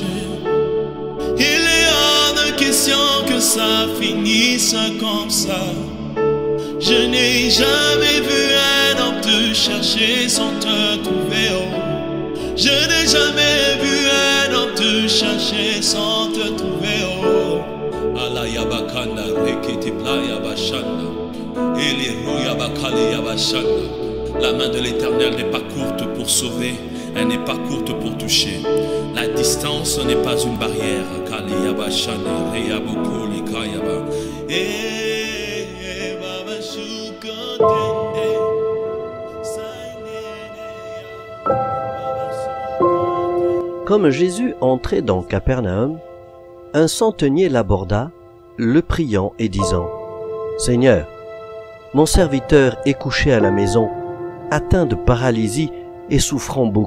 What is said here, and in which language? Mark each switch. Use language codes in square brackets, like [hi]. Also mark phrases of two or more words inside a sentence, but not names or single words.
[fr] Il est hors de question que ça finisse comme ça. Je n'ai jamais vu un homme te chercher sans te trouver. Oh. Je n'ai jamais vu un homme te chercher sans te trouver. Oh. Alayabakanda rekiti playa bashanda. Eliruya bakali yabashanda. La main de l'Éternel n'est pas courte pour sauver, elle n'est pas courte pour toucher. La distance n'est pas une barrière. Kali yabashanda reyaboko likayaba. Comme Jésus entrait dans Capernaum, un centenier l'aborda, le priant et disant : « Seigneur, mon serviteur est couché à la maison, atteint de paralysie et souffrant beaucoup.